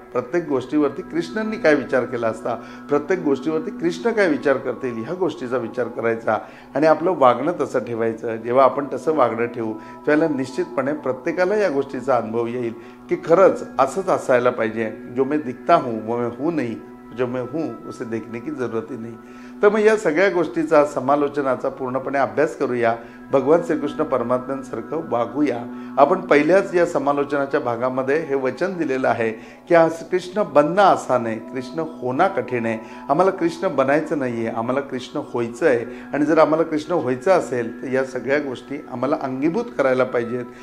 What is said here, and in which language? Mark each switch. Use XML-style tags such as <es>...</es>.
<mr>प्रत्येक गोष्टीवरती कृष्णांनी काय विचार केला असता, प्रत्येक गोष्टीवरती कृष्ण काय विचार करतील ह्या गोष्टीचा विचार करायचा आणि आपलं वागणं तसं ठेवायचं. जेव्हा आपण तसं वागणं ठेवू त्यावेळेला निश्चितपणे प्रत्येकाला या गोष्टीचा अनुभव येईल की खरंच असंच असायला पाहिजे.</mr> <hi>जो मैं दिखता हूँ वो मैं हूँ नहीं, जो मैं हूँ उसे देखने की जरूरत ही नहीं.</hi> <mr>तर मग या सगळ्या गोष्टीचा समालोचनाचा पूर्णपणे अभ्यास करूया, भगवान श्रीकृष्ण परमात्म्यांसारखं वागूया. आपण पहिल्याच या समालोचनाच्या भागामध्ये हे वचन दिलेलं आहे की आज कृष्ण बनणं आसान आहे, कृष्ण होणं कठीण आहे. आम्हाला कृष्ण बनायचं नाही आहे, आम्हाला कृष्ण व्हायचं आहे. आणि जर आम्हाला कृष्ण व्हायचं असेल तर या सगळ्या गोष्टी आम्हाला अंगीभूत करायला पाहिजेत.</mr>